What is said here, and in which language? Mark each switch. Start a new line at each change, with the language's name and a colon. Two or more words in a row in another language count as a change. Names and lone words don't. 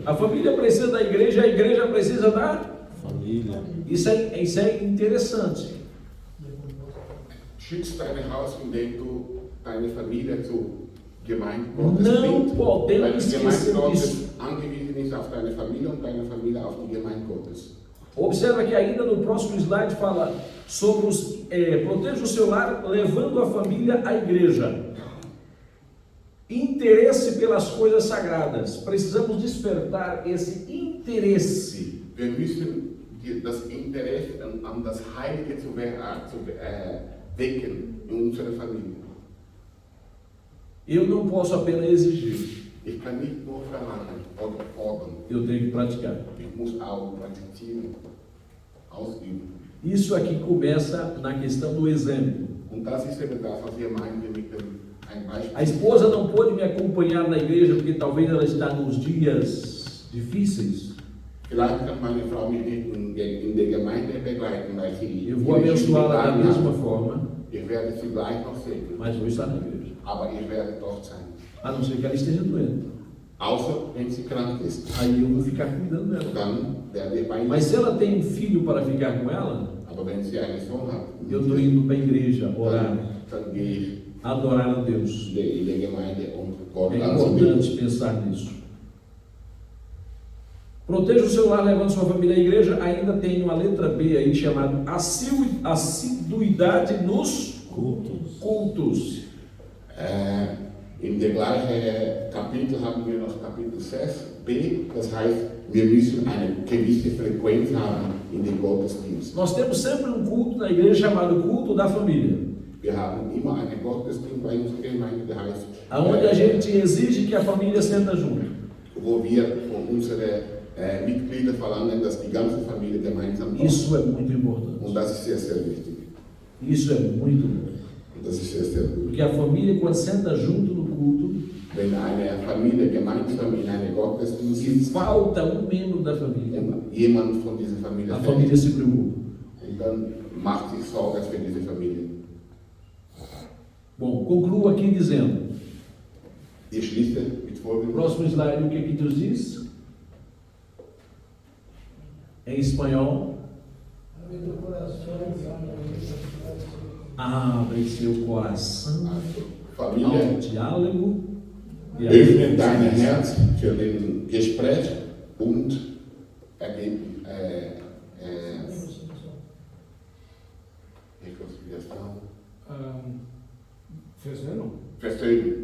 Portuguese: A família precisa da igreja, a igreja precisa da família. Isso é interessante.
German: Schütze dein Haus, indem du deine Familie zur Gemeinde
Portuguese: Não
German: bringt. Weil
Portuguese: podemos
German: die Gemeinde
Portuguese: esquecer
German: Gottes
Portuguese: disso.
German: angewiesen ist auf deine Familie und deine Familie auf die Gemeinde Gottes.
Portuguese: Observa que ainda no próximo slide fala sobre proteja o seu lar levando a família à igreja. Interesse pelas coisas sagradas. Precisamos despertar esse interesse.
German: Wir müssen das Interesse an das Heilige zu wecken in unserer Familie.
Portuguese: Eu não posso apenas exigir,
German: Ich kann nicht nur verlangen oder fordern,
Portuguese: eu tenho que praticar.
German: ich muss auch praktizieren, ausüben.
Portuguese: Isso aqui começa na questão do exemplo.
German: Und das ist eben das, was wir meinen mit ein
Portuguese: A
German: Beispiel.
Portuguese: esposa não pôde me acompanhar na igreja porque talvez ela está nos dias difíceis.
German: Vielleicht kann meine Frau mich nicht in der Gemeinde begleiten, weil sie
Portuguese: Eu vou abençoá-la da mesma forma,
German: Ich werde sie gleich noch segnen,
Portuguese: mas vou estar na igreja.
German: aber ich werde dort sein.
Portuguese: A não ser que ela esteja doente.
German: Außer wenn sie krank ist.
Portuguese: Aí eu vou ficar cuidando dela.
German: Dann werde ich bei ihr
Portuguese: Mas se
German: sein.
Portuguese: ela tem um filho para ficar com ela,
German: Aber wenn sie einen Sohn hat,
Portuguese: eu estou indo para a igreja orar,
German: dann gehe ich
Portuguese: adorar a Deus.
German: in der Gemeinde und Gott
Portuguese: É
German: anzubeten.
Portuguese: importante pensar nisso. Proteja o seu lar levando sua família à igreja. Ainda tem uma letra B aí chamada assiduidade nos cultos.
German: In der gleichen Kapitel haben wir noch Kapitel 6b, das heißt, wir müssen eine gewisse Frequenz haben in den Gottesdienst.
Portuguese: Nós temos sempre um culto na igreja chamado culto da família,
German: Wir haben immer einen Gottesdienst bei unserer Gemeinde, der heißt,
Portuguese: aonde a gente exige que a família senta junto.
German: wo wir von unseren Mitgliedern verlangen, dass die ganze Familie gemeinsam kommt.
Portuguese: Isso é muito importante.
German: Und das ist sehr, sehr wichtig.
Portuguese: Isso é muito bom.
German: Und das ist sehr, sehr gut.
Portuguese: Porque a família, quando senta junto no culto,
German: Wenn eine Familie gemeinsam in einem Gottesdienst
Portuguese: se
German: sitzt
Portuguese: falta um membro da família,
German: und jemand von dieser Familie
Portuguese: a
German: fällt,
Portuguese: família se preocupa.
German: und dann macht sich Sorgen für diese Familie.
Portuguese: Bom, concluo aqui dizendo,
German: Ich schließe mit folgendem.
Portuguese: próximo slide, o que que Deus diz? Em espanhol, Abre teu coração, abre seu coração
German: Familie,
Portuguese: ao diálogo e à
German: öffne dein Herz für den Gespräch und Versöhnung.